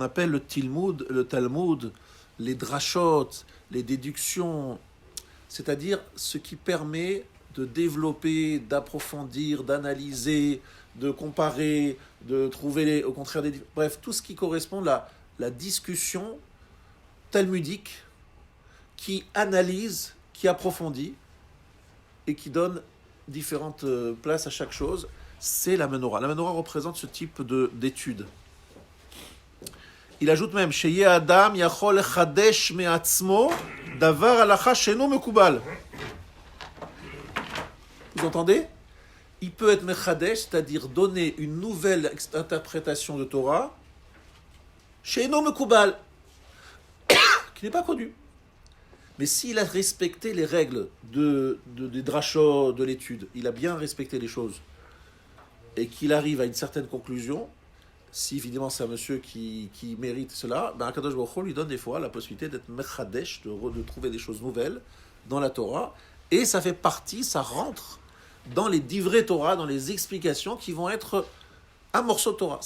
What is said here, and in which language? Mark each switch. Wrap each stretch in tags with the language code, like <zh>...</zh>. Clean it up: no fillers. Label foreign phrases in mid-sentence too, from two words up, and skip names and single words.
<fr>appelle le Talmud, les drashot, les déductions, c'est-à-dire ce qui permet de développer, d'approfondir, d'analyser, de comparer, de trouver au contraire bref, tout ce qui correspond à la discussion talmudique qui analyse, qui approfondit et qui donne différentes places à chaque chose, c'est la menorah. La menorah représente ce type d'étude.</fr> <he>Il ajoute même שיהא אדם יכול חדש מעצמו דבר הלכה שאינו מקובל.</he> <fr>Vous entendez? Il peut être mechadesh, c'est-à-dire donner une nouvelle interprétation de</fr> <he>תורה שאינו מקובל,</he> <fr>qui n'est pas connue. Mais s'il a respecté les règles des drachot, de l'étude, il a bien respecté les choses, et qu'il arrive à une certaine conclusion, si évidemment c'est un monsieur qui mérite cela, ben</fr> <he>הקדוש ברוך הוא</he> <fr>lui donne des fois la possibilité d'être mechadesh, de trouver des choses nouvelles dans la Torah, et ça fait partie, ça rentre dans les</fr> <he>דברי תורה,</he> <fr>dans les explications qui vont être un morceau de Torah.</fr>